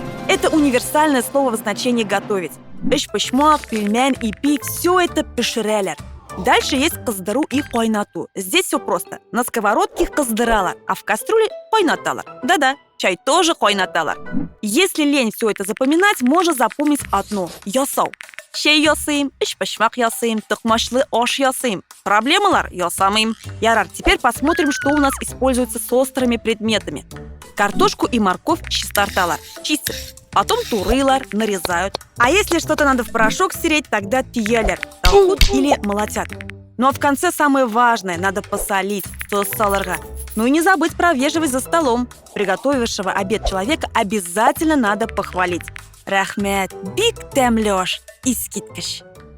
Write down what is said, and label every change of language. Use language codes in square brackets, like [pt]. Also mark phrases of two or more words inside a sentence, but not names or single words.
[ru] Это универсальное слово в значении готовить. Эш-пышмак, пельмень и пи – все это пішірәләр. Дальше есть қыздыру и қойнату. Здесь все просто. На сковородке қыздыралар, а в кастрюле қойнаталар. Да-да, чай тоже қойнаталар. Если лень все это запоминать, можно запомнить одно – [tt] ясау. Шей ясыйм, эш-пышмак ясыйм, токмашлы аш ясыйм. Проблемалар ясамыйм. Ярар, [ru] теперь посмотрим, что у нас используется с острыми предметами. Картошку и морковь чистарталар. Чистят. Потом турылар, нарезают. А если что-то надо в порошок стереть, тогда [tt] тиялер, талхут [ru] или молотят. Ну а в конце самое важное – надо посолить, саларга. Ну и не забыть про вежливость за столом. Приготовившего обед человека обязательно надо похвалить. [tt] Рахмет, бик тәмле аш, искиткіш.